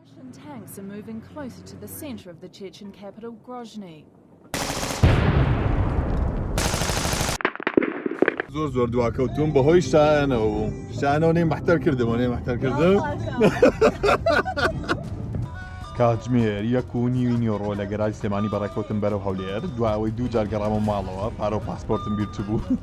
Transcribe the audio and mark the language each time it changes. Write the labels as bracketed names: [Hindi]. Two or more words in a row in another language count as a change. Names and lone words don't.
[English] Tanks are moving closer to the center of the Chechen capital, Grozny. [Central Kurdish] زۆر دواکەوتوم بەهۆی شانەوە نێ محتەر کردم کاتژمێر 1:30 نیۆڕۆ لە گەراج سلێمانی بەڕێکەوتم بەرەو هەولێر دواوەی 2 جار گەڕامە ماڵەوە پارە و پاسپۆرتم بیرچ بوو